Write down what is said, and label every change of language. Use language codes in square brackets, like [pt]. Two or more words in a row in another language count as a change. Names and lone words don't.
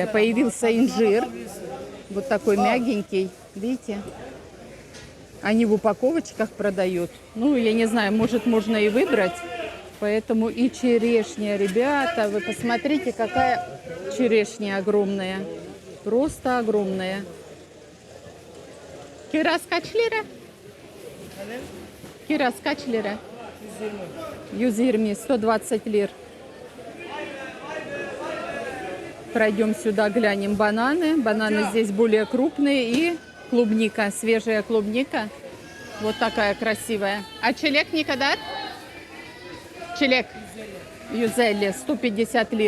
[ru] Появился инжир, вот такой мягенький, видите? Они в упаковочках продают. Ну, я не знаю, может, можно и выбрать. Поэтому и черешня, ребята, вы посмотрите, какая черешня огромная. Просто огромная. [tr] Kiraz kaç lira? Kiraz kaç lira? 120, 120, 120 лир. [ru] Пройдем сюда, глянем бананы. Бананы здесь более крупные. И клубника, свежая клубника. Вот такая красивая. А [tr] çilek ne kadar? Çilek. Yüzelli, 150 lira.